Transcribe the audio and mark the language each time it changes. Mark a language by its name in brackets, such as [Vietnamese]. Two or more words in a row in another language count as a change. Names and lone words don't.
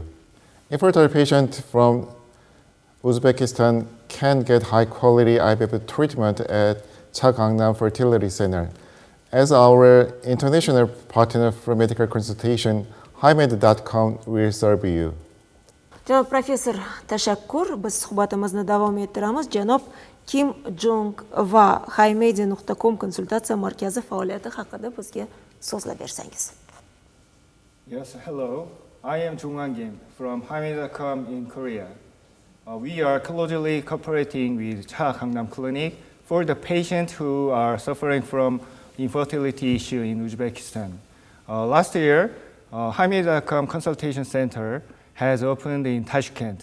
[English] Infertile patients from Uzbekistan can get high-quality IVF treatment at Gangnam Fertility Center. As our international partner for medical consultation, haqida.com will serve you. [Uzbek] Janob professor, tashakkur. Biz suhbatimizni davom ettiramiz. Janob Kim Jong va haqida.com konsultatsiya markazi faoliyati haqida bizga so'zlab bersangiz. [English] Yes, hello. I am Jong Kim from haqida.com in Korea. We are closely cooperating with Cha Gangnam Clinic for the patients who are suffering from infertility issue in Uzbekistan. Last year, haqida.com consultation center has opened in Tashkent.